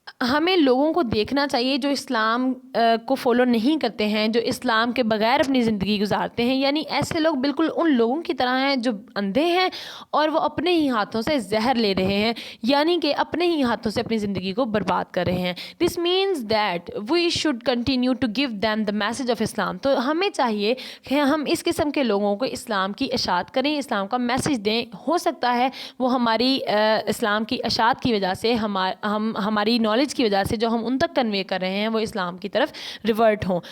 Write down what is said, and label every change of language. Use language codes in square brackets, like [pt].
[ur] ہمیں لوگوں کو دیکھنا چاہیے جو اسلام کو فالو نہیں کرتے ہیں, جو اسلام کے بغیر اپنی زندگی گزارتے ہیں. یعنی ایسے لوگ بالکل ان لوگوں کی طرح ہیں جو اندھے ہیں اور وہ اپنے ہی ہاتھوں سے زہر لے رہے ہیں, یعنی کہ اپنے ہی ہاتھوں سے اپنی زندگی کو برباد کر رہے ہیں. [en] This means that we should continue to give them the message of Islam. [ur] تو ہمیں چاہیے کہ ہم اس قسم کے لوگوں کو اسلام کی اشاعت کریں, اسلام کا میسج دیں. ہو سکتا ہے وہ ہماری اسلام کی اشاعت کی وجہ سے ہماری نالج کی وجہ سے جو ہم ان تک کنوے کر رہے ہیں وہ اسلام کی طرف ریورٹ ہوں.